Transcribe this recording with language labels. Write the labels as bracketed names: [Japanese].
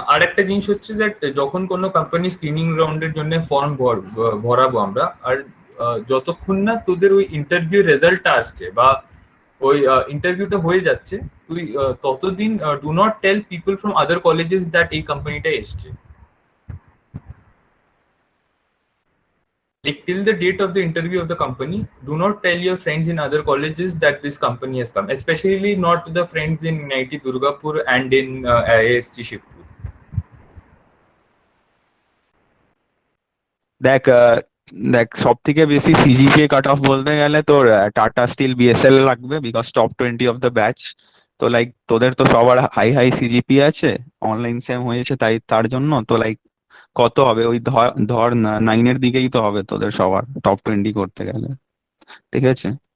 [Bangla] আর একটা জিনিস হচ্ছে দ্যাট যখন কোনো কোম্পানি স্ক্রিনিং রাউন্ডের জন্য ফর্ম ভরাবো আমরা, আর যতক্ষণ না তোদের ওই ইন্টারভিউ রেজাল্টটা আসছে বা ওই ইন্টারভিউটা হয়ে যাচ্ছে, তুই ততদিন [English] do not tell people from other colleges that [Bangla] এই কোম্পানিটা এসছে। [English] like till the date of the interview of the company, do not tell your friends in other colleges that this company has come, especially not the friends in NIT Durgapur and in IIST Shivpur. [Bangla] দেখ দেখ সব থেকে বেশি CGPA cut off বলতে গেলে তোর tata still BSL লাগবে, [English] Because top 20 of the batch. [Bangla] তো লাইক তোদের তো সবার হাই হাই সিজিপি আছে, অনলাইন সেম হয়েছে, তাই তার জন্য তো লাইক কত হবে ওই ধর ধর 9-এর দিকেই তো হবে তোদের সবার টপ 20 করতে গেলে, ঠিক আছে?